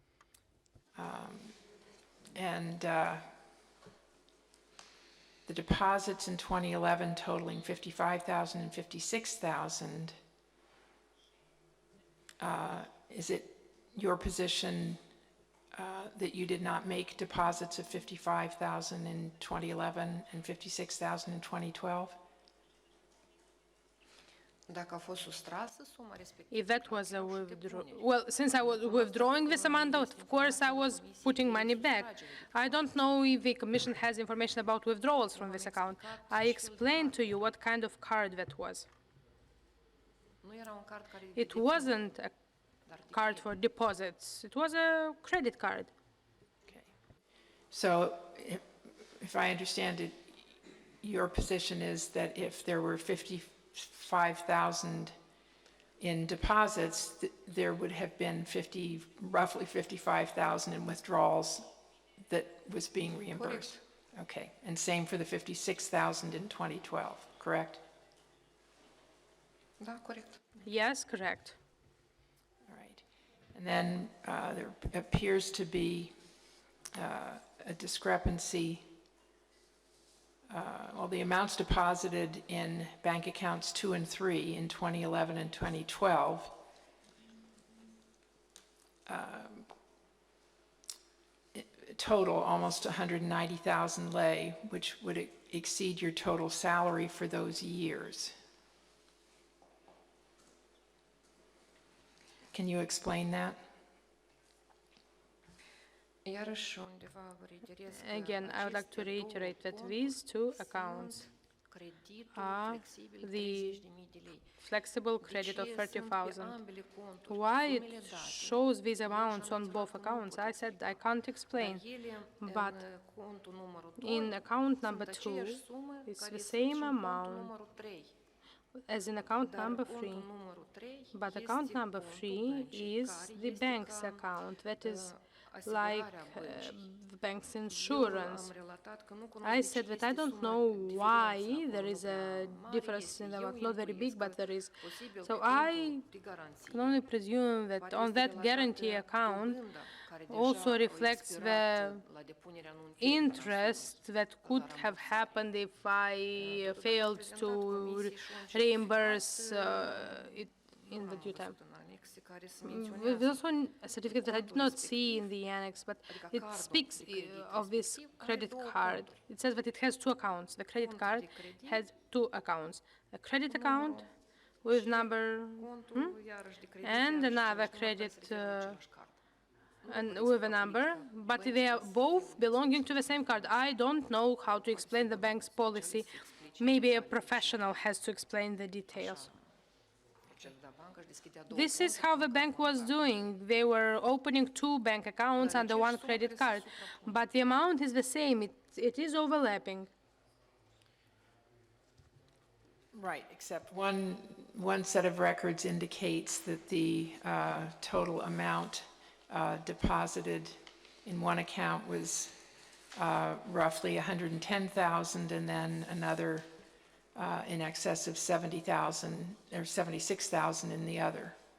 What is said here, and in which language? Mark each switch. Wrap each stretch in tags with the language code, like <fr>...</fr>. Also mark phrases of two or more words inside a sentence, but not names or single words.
<en>And the deposits in 2011 totaling 55,000 and 56,000, is it your position that you did not make deposits of 55,000 in 2011 and 56,000 in 2012?</en> <ro>Dacă a fost sustrasă suma respectivă,</ro> <en>If that was a withdrawal, well, since I was withdrawing this amount, of course I was putting money back. I don't know if the commission has information about withdrawals from this account. I explained to you what kind of card that was.</en> <ro>nu era un card care</ro> <en>It wasn't a card for deposits. It was a credit card. Okay. So if I understand it, your position is that if there were 55,000 in deposits, there would have been roughly 55,000 in withdrawals that was being reimbursed? Okay, and same for the 56,000 in 2012, correct?</en> <ro>Da, corect.</ro> <en>Yes, correct. All right. And then there appears to be a discrepancy. Well, the amounts deposited in bank accounts 2 and 3 in 2011 and 2012 total almost 190,000 lei, which would exceed your total salary for those years. Can you explain that?</en> <ro>Iarăși undeva reiterez că</ro> <en>Again, I would like to reiterate that these two accounts</en> <ro>creditul</ro> <en>are</en> <ro>flexibil</ro> <en>the</en> <ro>30.000 de lei.</ro> <en>flexible credit of</en> <ro>De ce sunt pe</ro> <en>30,000.</en> <ro>ambele conturi</ro> <en>Why</en> <ro>sumele</ro> <en>it</en> <ro>date,</ro> <en>shows these amounts on both accounts, I said I can't explain.</en> <ro>dar ele</ro> <en>but</en> <ro>în contul numărul 2</ro> <en>In account</en> <ro>sunt</ro> <en>number 2,</en> <ro>aceeași sumă</ro> <en>it's</en> <ro>care</ro> <en>the</en> <ro>sunt</ro> <en>same</en> <ro>și în contul</ro> <en>amount</en> <ro>numărul 3.</ro> <en>as in account</en> <ro>Dar</ro> <en>number</en> <ro>contul</ro> <en>3.</en> <ro>numărul 3</ro> <en>But</en> <ro>este</ro> <en>account number</en> <ro>contul</ro> <en>3</en> <ro>băncii,</ro> <en>is</en> <ro>care</ro> <en>the</en> <ro>este</ro> <en>bank's</en> <ro>ca,</ro> <en>account, that is</en> <ro>asigurarea</ro> <en>like</en> <ro>băncii.</ro> <en>the bank's</en> <ro>Eu</ro> <en>insurance.</en> <ro>am relatat că nu cunosc</ro> <en>I</en> <ro>de</ro> <en>said</en> <ro>ce</ro> <en>that I</en> <ro>este</ro> <en>don't</en> <ro>suma</ro> <en>know</en> <ro>diferența</ro> <en>why</en> <ro>acolo,</ro> <en>there</en> <ro>nu</ro> <en>is a</en> <ro>prea mare</ro> <en>difference</en> <ro>este.</ro> <en>in the</en> <ro>Eu</ro> <en>amount, not very big,</en> <ro>intuiesc</ro> <en>but</en> <ro>că</ro> <en>there is.</en> <ro>posibil</ro> <en>So</en> <ro>pe</ro> <en>I</en> <ro>contul de garanție,</ro> <en>can only presume that</en> <ro>care</ro> <en>on</en> <ro>este</ro> <en>that</en> <ro>relatată</ro> <en>guarantee account</en> <ro>dobânda, care</ro> <en>also</en> <ro>deja a</ro> <en>reflects</en> <ro>expirat</ro> <en>the</en> <ro>la depunerea anunțării</ro> <en>interest that could have happened if I failed to reimburse it in the due time.</en> <ro>în anexe care se</ro> <en>There's</en> <ro>menționează.</ro> <en>also a certificate that I did not see in the annex, but it speaks of this credit card. It says that it has two accounts. The credit card has two accounts. A credit account with number</en> <ro>Contul, iarăși, de credit,</ro> <en>and</en> <ro>iarăși</ro> <en>another</en> <ro>același număr care</ro> <en>credit</en> <ro>se referă la același card.</ro> <en>and with a number, but they are both belonging to the same card. I don't know how to explain the bank's policy. Maybe a professional has to explain the details.</en> <ro>Da, banca își deschidea două</ro> <en>This is how the bank was doing. They were opening two bank accounts under one credit card, but the amount is the same. It is overlapping. Right, except one set of records indicates that the total amount deposited in one account was roughly 110,000, and then another in excess of 70,000 or 76,000 in the other.</en>